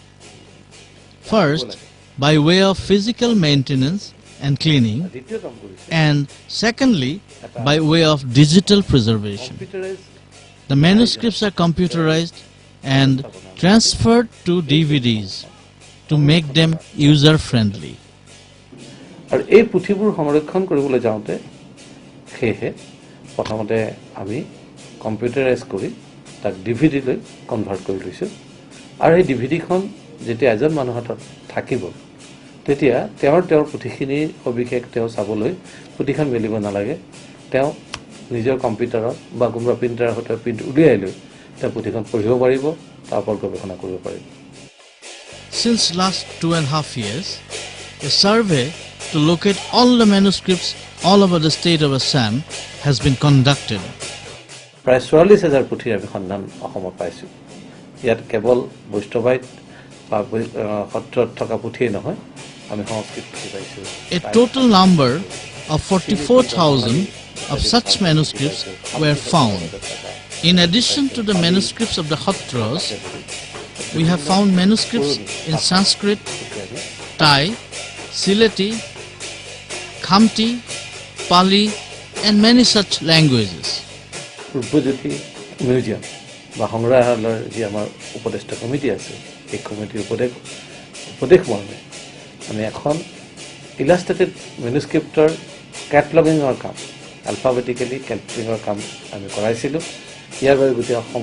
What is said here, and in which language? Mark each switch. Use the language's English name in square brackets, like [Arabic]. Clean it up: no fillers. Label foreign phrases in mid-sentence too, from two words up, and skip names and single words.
[English] First, by way of physical maintenance and cleaning, and secondly, by way of digital preservation. The manuscripts are computerized and transferred to DVDs to make them user-friendly. [Assamese] আৰু এই পুথিবোৰ সংৰক্ষণ কৰিবলৈ যাওঁতে সেয়ে প্ৰথমতে আমি কম্পিউটাৰাইজ কৰি তাক ডিভিডিলৈ কনভাৰ্ট কৰি লৈছোঁ আৰু এই ডিভিডিখন যেতিয়া এজন মানুহৰ হাতত থাকিব তেতিয়া তেওঁৰ পুথিখিনিৰ সবিশেষ তেওঁ চাবলৈ পুথিখন মেলিব নালাগে, তেওঁ নিজৰ কম্পিউটাৰত বা কোনোবা প্ৰিণ্টাৰৰ সৈতে প্ৰিণ্ট উলিয়াই লৈ তেওঁ পুথিখন পঢ়িব পাৰিব, তাৰ ওপৰত গৱেষণা কৰিব পাৰিব। [English] Since last 2.5 years, a survey to locate all the manuscripts all over the state of Assam has been conducted. [Assamese] প্ৰায় 44,000 পুথিৰ আমি সন্ধান অসমত পাইছোঁ। ইয়াত কেৱল বৈষ্ণৱাইত বা সত্ৰত থকা পুথিয়েই নহয়, আমি সংস্কৃত পুথি পাইছোঁ। [English] A total number of 44,000 of such manuscripts were found. In addition to the manuscripts of the Khatras, we have found manuscripts in Sanskrit, Thai, Sylheti, Khamti, Pali and many such languages. [Assamese] পূৰ্বজ্যোতি মিউজিয়াম বা সংগ্ৰহালয়ৰ যি আমাৰ উপদেষ্টা কমিটি আছে, এই কমিটিৰ উপদেশ মৰ্মে আমি এখন [English] illustrated manuscript [Assamese] কেটলগিঙৰ কাম, [English] alphabetically cataloguing [Assamese] কাম আমি কৰাইছিলোঁ। ইয়াৰ বাবে গোটেই অসম